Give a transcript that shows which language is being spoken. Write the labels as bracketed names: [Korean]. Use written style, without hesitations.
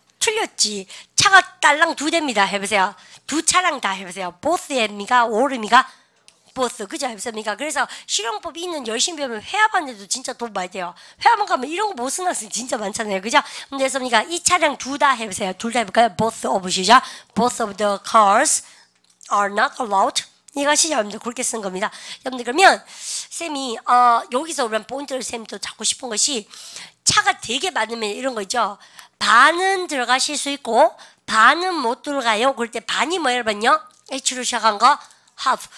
[Korean] 틀렸지. 차가 딸랑 2대입니다. 해보세요. 두 차량 다 해보세요. both입니까? all입니까? 보스 그죠? 해보십니까? 그래서 실용법 있는 열심히 배우면 회화반에도 진짜 돈 많이 돼요. 회화반 가면 이런 거 못 쓰는 학생 진짜 많잖아요. 그죠? 근데 그래서 이 차량 둘 다 해보세요. [English] 둘 다 해볼까요? both of [Korean] 시작. [English] both of the cars are not allowed. [Korean] 이거 시작 여러분들 그렇게 쓴 겁니다. 여러분들 그러면 쌤이 여기서 우리는 포인트를 쌤이 또 잡고 싶은 것이 차가 되게 많으면 이런 거 있죠. 반은 들어가실 수 있고 반은 못 들어가요. 그럴 때 반이 뭐 여러분요? H로 시작한 거 half.